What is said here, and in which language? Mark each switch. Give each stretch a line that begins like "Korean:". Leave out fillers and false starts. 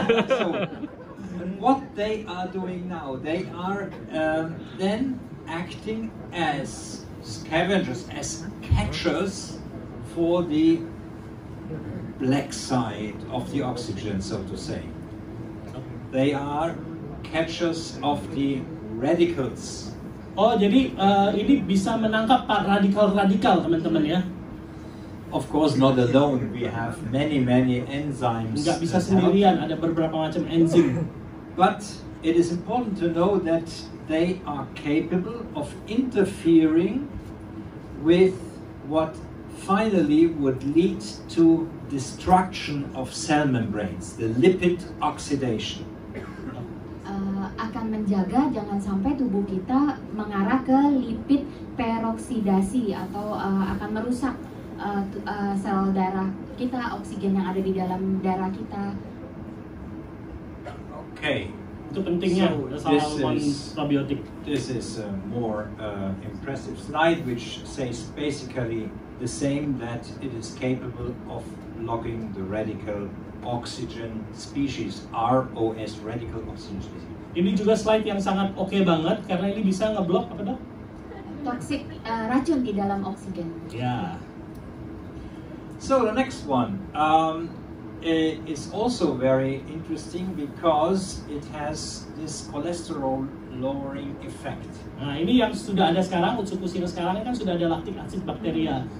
English: So, what they are doing now, they are then acting as scavengers, as catchers for the black side of the oxygen, so to say. They are catchers of the radicals.
Indonesian: Oh, jadi ini bisa menangkap radikal-radikal teman-teman ya?
English: Of course, not alone. We have many enzymes.
Indonesian: Nggak bisa sendirian, ada beberapa macam enzim.
English: But it is important to know that they are capable of interfering with what finally would lead to destruction of cell membranes, the lipid oxidation.
Indonesian: Akan menjaga jangan sampai tubuh kita mengarah ke lipid peroksidasi atau akan merusak sel darah kita, oksigen yang ada di dalam darah kita.
English: Okay.
Indonesian: Itu pentingnya probiotik.
English: This is a more impressive slide which says basically the same, that it is capable of blocking the radical oxygen species, ROS, radical oxygen species.
Indonesian: Ini juga slide yang sangat oke banget karena ini bisa ngeblok apa dok? toksik, racun di dalam oksigen. Ya.
English: So the next one is also very interesting because it has this cholesterol lowering effect.
Indonesian: Nah, ini yang sudah ada sekarang, Utsukushii sekarang kan sudah ada lactic acid bakteria.